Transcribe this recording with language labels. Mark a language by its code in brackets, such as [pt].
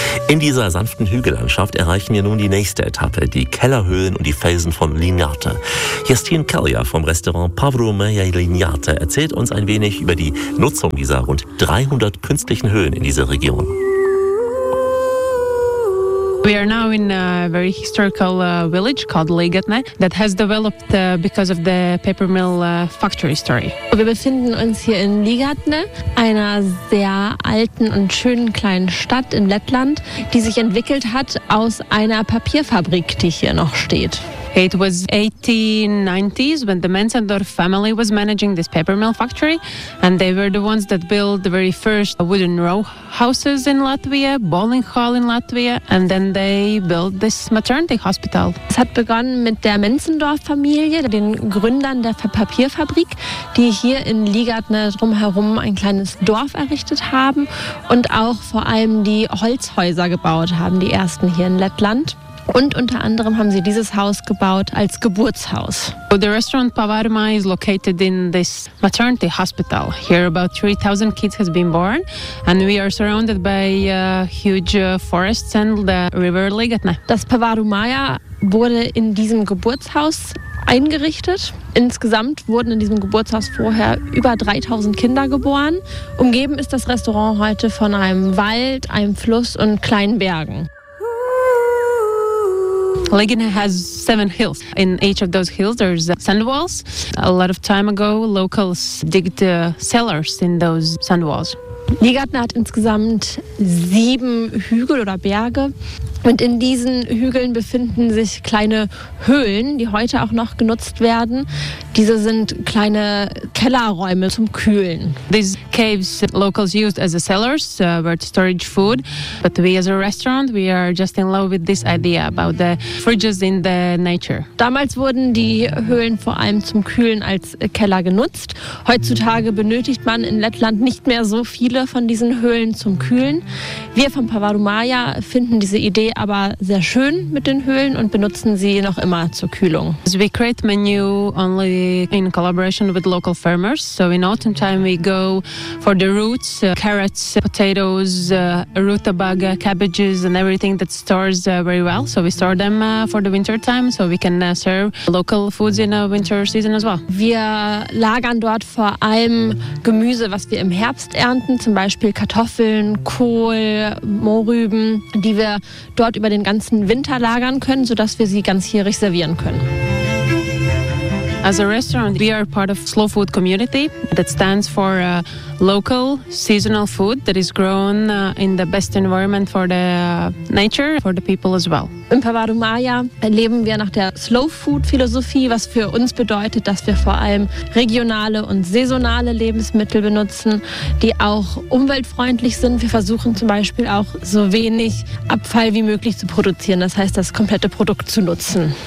[de] In dieser sanften Hügellandschaft erreichen wir nun die nächste Etappe, die Kellerhöhlen und die Felsen von Liniate. Justine Kellier vom Restaurant Pavro Meja Liniate erzählt uns ein wenig über die Nutzung dieser rund 300 künstlichen Höhlen in dieser Region. [en] We are now in a very historical village called Ligatne that has developed because of the paper mill factory story. [de] Wir befinden uns hier in Ligatne, einer sehr alten und schönen kleinen Stadt in Lettland, die sich entwickelt hat aus einer Papierfabrik, die hier noch steht. [en] It was 1890s when the Menzendorf family was managing this paper mill factory, and they were the ones that built the very first wooden row houses in Latvia, bowling hall in Latvia, and then they built this maternity hospital. [de] Es hat begonnen mit der Menzendorf-Familie, den Gründern der Papierfabrik, die hier in Ligatne drumherum ein kleines Dorf errichtet haben und auch vor allem die Holzhäuser gebaut haben, die ersten hier in Lettland. Und unter anderem haben sie dieses Haus gebaut als Geburtshaus. [en] The restaurant Pavarma is located in this maternity hospital. Here about 3,000 kids has been born and we are surrounded by huge forests and the river Ligatne. [de] Das Pavarma wurde in diesem Geburtshaus eingerichtet. Insgesamt wurden in diesem Geburtshaus vorher über 3000 Kinder geboren. Umgeben ist das Restaurant heute von einem Wald, einem Fluss und kleinen Bergen. [en] Ligatne has 7 hills. In each of those hills there's sand walls. A lot of time ago locals digged cellars in those sand walls. [de] Ligatne hat insgesamt 7 Hügel oder Berge. Und in diesen Hügeln befinden sich kleine Höhlen, die heute auch noch genutzt werden. Diese sind kleine Kellerräume zum Kühlen. [en] These caves locals used as a cellars were to storage food, but we as a restaurant, we are just in love with this idea about the fridges in the nature. [de] Damals wurden die Höhlen vor allem zum Kühlen als Keller genutzt. Heutzutage benötigt man in Lettland nicht mehr so viele von diesen Höhlen zum Kühlen. Wir von Pavarumaya finden diese Idee aber sehr schön mit den Höhlen und benutzen sie noch immer zur Kühlung. [en] So we create menu only in collaboration with local farmers. So in autumn time we go for the roots, carrots, potatoes, rutabaga, cabbages and everything that stores very well. So we store them for the winter time, so we can serve local foods in the winter season as well. [de] Wir lagern dort vor allem Gemüse, was wir im Herbst ernten, zum Beispiel Kartoffeln, Kohl, Mohrrüben, die wir dort über den ganzen Winter lagern können, sodass wir sie ganzjährig servieren können. [en] As a restaurant, we are part of Slow Food Community that stands for a local seasonal food that is grown in the best environment for the nature, for the people as well. [de] In Pavarumaya leben wir nach der Slow Food Philosophie, was für uns bedeutet, dass wir vor allem regionale und saisonale Lebensmittel benutzen, die auch umweltfreundlich sind. Wir versuchen zum Beispiel auch so wenig Abfall wie möglich zu produzieren, das heißt das komplette Produkt zu nutzen.